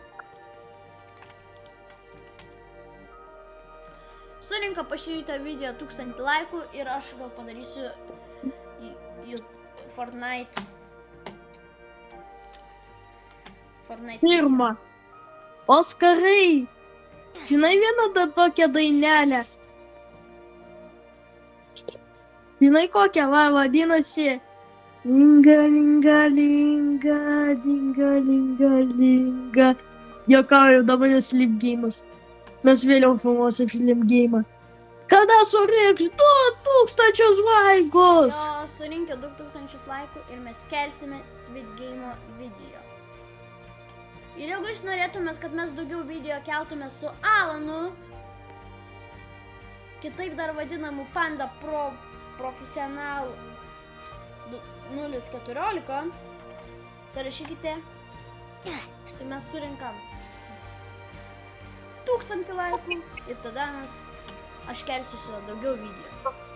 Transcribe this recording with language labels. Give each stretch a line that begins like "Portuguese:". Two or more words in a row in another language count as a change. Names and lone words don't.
Lithuanian: Surinka po šitą video 1000 laikų ir aš gal padarysiu Fortnite. Pirma. Oskarai. Žinai vieną tokią dainelę? Žinai kokią, vadinasi Linga, linga, linga, dinga, linga, linga. Jokauju, dabar neslip geimas. Mes vėliau filmuosim slip geimą. Kada surinks 2000 laikus? Jo, surinkę 2000 laikų ir mes kelsime Squid Game video. Ir jeigu jūs norėtumėt, kad mes daugiau video keltume su Alanu, kitaip dar vadinamu Panda Pro Profesional 014, tai rašykite, tai mes surinkam 1000 laikų ir tada aš kelsiu su daugiau video.